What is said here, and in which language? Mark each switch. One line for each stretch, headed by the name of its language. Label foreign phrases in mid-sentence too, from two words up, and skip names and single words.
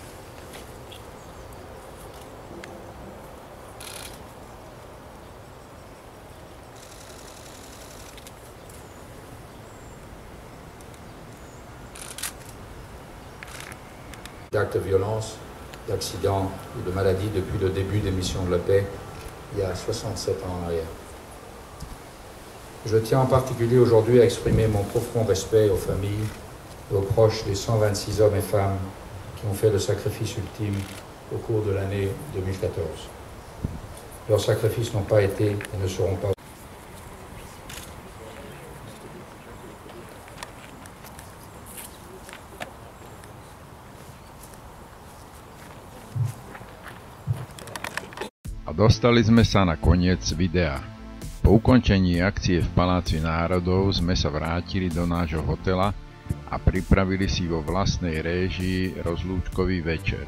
French: D'actes de violence, d'accidents ou de maladies depuis le début des missions de la paix, il y a 67 ans en arrière. Je tiens en particulier aujourd'hui à exprimer mon profond respect aux familles et aux proches des 126 hommes et femmes qui ont fait le sacrifice ultime au cours de l'année 2014. Leurs sacrifices n'ont pas été et ne seront pas.
Slovak: A dostali sme sa na koniec videa. Po ukončení akcie v Paláci národov sme sa vrátili do nášho hotela a pripravili si vo vlastnej réžii rozlúčkový večer.